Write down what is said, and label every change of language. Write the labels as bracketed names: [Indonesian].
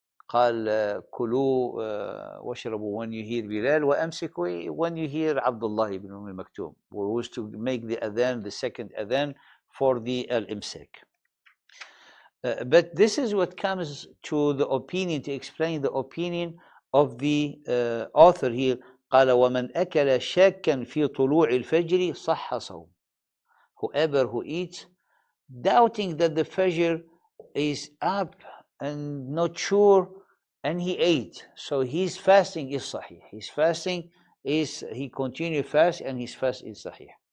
[Arabic] قال كلوا واشربوا [English] when you hear Bilal, [Arabic] وأمسكوا [English] when you hear Abdullah ibn Maktoum, who was to make the adhan, the second adhan for the al-imsak. But this is what comes to the opinion, to explain the opinion of the author here. [Arabic] قال ومن أكل شاكا في طلوع الفجر صح صوم. [English] Whoever who eats doubting that the Fajr is up and not sure, and he ate, so his fasting is sahih. His fasting is, he continued fast and his fast is sahih.